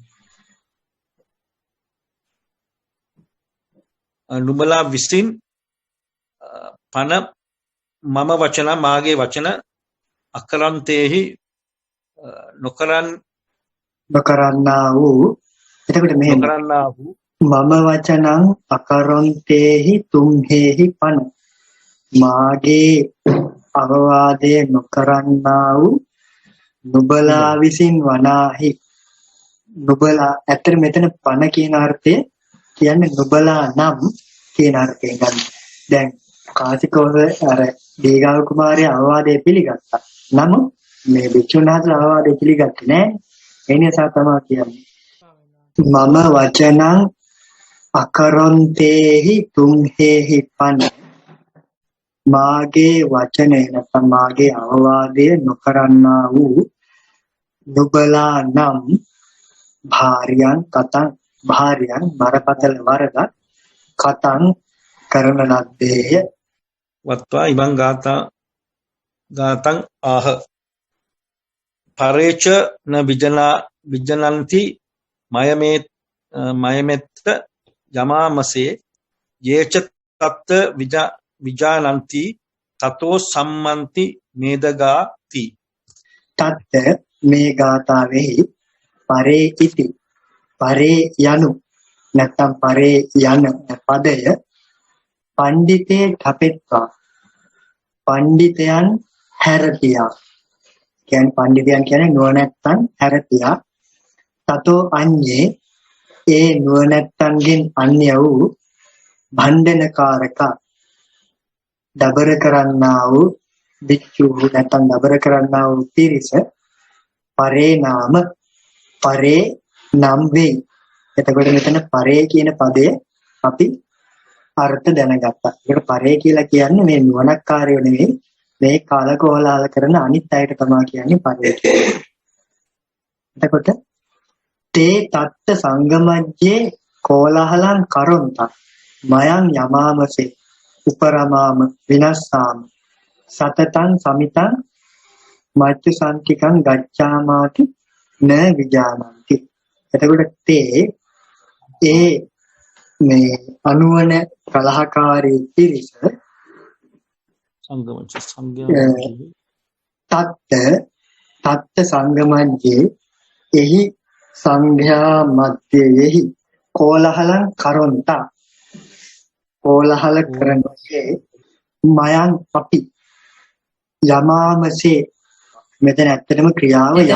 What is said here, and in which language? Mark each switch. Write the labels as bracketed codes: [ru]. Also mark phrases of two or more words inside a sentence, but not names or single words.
[si] නුඹලා විසින් පන මම වචන මාගේ වචන අකරන්තේහි නොකරන්නා වූ එතකොට මෙහෙම නොකරන්නා වූ [pi] මම වචනං අකරොන්තේහි තුම්හෙහි පන [si] මාගේ අවවාදේ නොකරන්නා වූ නුඹලා විසින් වනාහි නුඹලා ඇත්තට මෙතන පන කියන අර්ථය කියන්නේ නුඹලා නම් කියන අර්ථයෙන් ගන්න. දැන් කාසිකෝස අර දීගාව කුමාරයා අවවාදේ පිළිගත්තා. නමුත් මේ විචුණාතල අවවාදේ පිළිගත්තේ නැහැ. ඒ නිසා තමයි කියන්නේ [pi] මම වචනං අකරොන්තේහි තුම්හෙහි පන [si] මාගේ වචනේ නැත්නම් මාගේ අවවාදය නොකරන්නා වූ නුඹලා නම් භාර්යයන් බරපතල වරද කතං කරන ලද්දේය [pi] වත්වා ඉමං ගාතං ආහ පරේච න විජනන්ති මයමෙත්ත යමාමසේ යේච තත්ත විජානන්ති තතෝ සම්මන්ති මේදගාති [si] තත්ත මේ ගාථාවෙහි පරේ ඉති පරේ යනු නැත්නම් පරේ යන පදය [pi] පණ්ඩිතේ ඨපෙත්වා [si] පණ්ඩිතයන් හැරතියා කියන්නේ පණ්ඩිතයන් කියන්නේ නුවණැත්තන් හැරතියා [pi] තතෝ අඤ්ඤේ [si] ඒ නුවණැත්තන්ගෙන් අන්‍ය වූ භණ්ඩනකාරක දබර කරන්නා වූ විච්චු නැත්නම් දබර කරන්නා වූ තිරිස පරේ නම් වෙයි. එතකොට මෙතන පරේ කියන පදය අපි අර්ථ දැනගත්තා. ඒකට පරේ කියලා කියන්නේ මේ නුවණක්කාරයෝ නෙවෙයි මේ කාලකෝලාල කරන අනිත් අයට තමයි කියන්නේ පරේ කියලා. [pi] එතකොට තේ තත්ත සංගමජ්ජේ කෝලහලං කරොන්ත මයං යමාමසේ උපරමාම විනස්සාම සතතං සමිතං මච්ච සම්තිකං ගච්ඡාමාති න විජානಂತಿ. [si] එතකොට තේ ඒ මේ අනුවන කලහකාරී පිරිස [pi] සංගමච්ච තත්ත සංගමජ්ජේ [si] එහි සංඝයා මධ්‍යයෙහි [pi] කෝලහලං කරොන්තා [si] කෝලහල කරනසේ [pi] මයං අපි යමාමසේ [si] මෙතන ඇත්තටම ක්‍රියාව